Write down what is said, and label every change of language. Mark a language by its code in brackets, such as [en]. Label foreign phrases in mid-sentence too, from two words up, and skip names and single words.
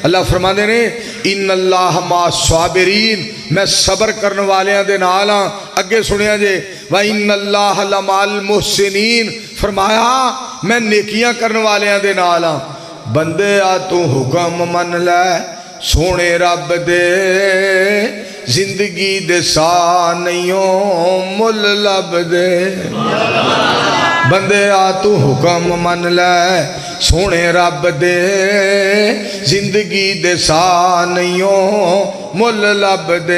[pa] اللہ فرماتے نے [ar] إن الله مع الصابرين, [pa] میں صبر کرنے والیاں دے نال ہاں. اگے سنیا جے [ar] وإن الله لمع المحسنين, [pa] فرمایا میں نیکیاں کرنے والیاں دے نال ہاں. بندے آ تو حکم من لے سونے رب دے، زندگی دے سا نہیں مل لب دے. بندے آ تو حکم من لے سونے رب دے، زندگی دے سا نہیں مل لب دے.